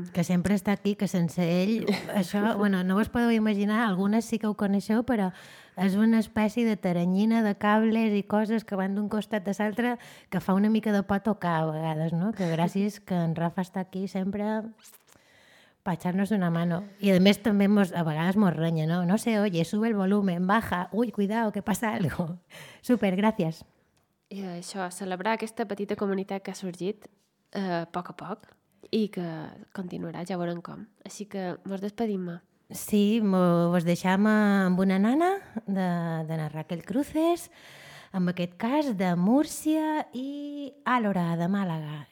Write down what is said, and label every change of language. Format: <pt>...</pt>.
<ca>Que sempre està aquí, que sense ell, això, bueno, no us podeu imaginar, algunes sí que ho coneixeu, però... És una espècie de taranyina de cables i coses que van d'un costat a l'altre que fa una mica de por tocar a vegades, no? Que gràcies que en Rafa està aquí sempre per</ca> <es>echar-nos una mano.</es> <ca>I a més també a vegades mos renya, no?</ca> <es>No sé, oye, sube el volumen, baja, ui, cuidado, que passa algo.</es> <ca>Súper, gràcies. I això, celebrar aquesta petita comunitat que ha sorgit poc a poc i que continuarà, ja veurem com. Així que mos despedim-me. Sí, vos deixam amb una nana de na Raquel Cruces, en aquest cas de Múrcia i Àlora, de Màlaga.</ca>